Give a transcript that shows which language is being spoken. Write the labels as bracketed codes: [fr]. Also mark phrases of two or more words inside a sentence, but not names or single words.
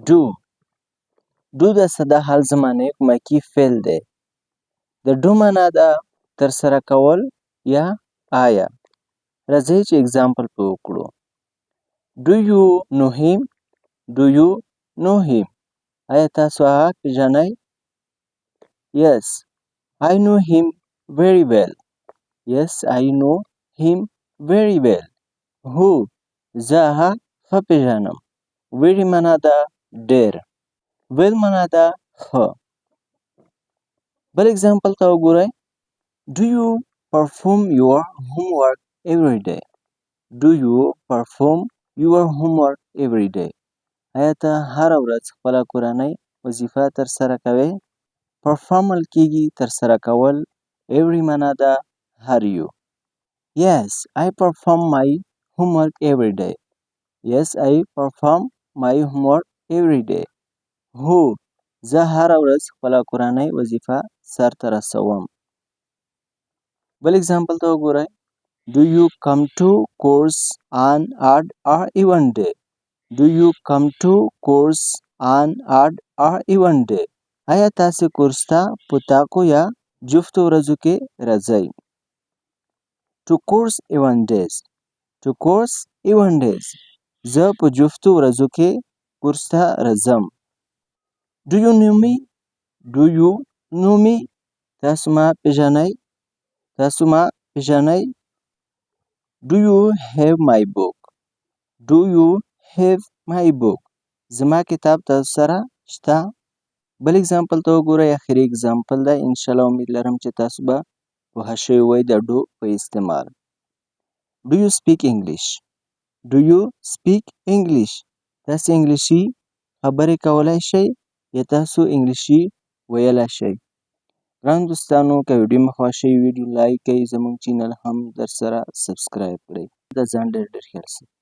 [en] do. [ps] do د ساده حال زمانه کومکی فعل دی. د do معنا ده ترسره کول یا آیا. راځئ چې اگزامپل په وکړو. [en] Do you know him? Do you know him? [ps] آیا تاسو هغه پیژنئ؟ [en] Yes, I know him very well. Yes, I know him very well. Who? [ps] زه هغه ښه پیژنم. Very معنا ده ډېر. Well معنا ده ښه. بل اگزامپل ته وګورئ. [en] Do you perform your homework every day? Do you perform your homework every day? [ps] آیا ته هره ورځ خپله کورنۍ وظیفه ترسره کوې؟ perform ویل کېږي ترسره کول. every معنا ده هر یو. [en] Yes, I perform my homework every day. Yes, I perform my homework every day. Who? [ps] زه هره ورځ خپله کورنۍ وظیفه سرته رسوم. بل اگزامپل ته وګورئ. [en] Do you come to course on odd or even day? Do you come to course on odd or even day? [ps] آیا تاسې کورس ته په تاکو یا جفتو ورځو کې راځئ؟ [en] To course even days. To course even days. [ps] زه په جفتو ورځو کې کورس ته راځم. [en] Do you know me? Do you know me? [ps] تاسو ما پیژنئ؟ تاسو ما پیژنئ؟ [en] Do you have my book? Do you have my book? [ps] زما کتاب تاسو سره شته؟ بل اگزامپل ته وګورئ. اخري اگزامپل ده. انشاءالله امید لرم چې تاسو به پوه شوي وئ د do په استعمال. [en] Do you speak English? Do you speak English? [ps] تاسو انګلیسي خبرې کولای شئ یا تاسو انګلیسي ویلی شئ؟ ګران دوستانو که ویډیو مو خوښ شوي ویډیو لایک کړئ، زموږ چینل هم در سره سبسکرایب کړئ. د ځان ډېر ډېر خیال ساتئ.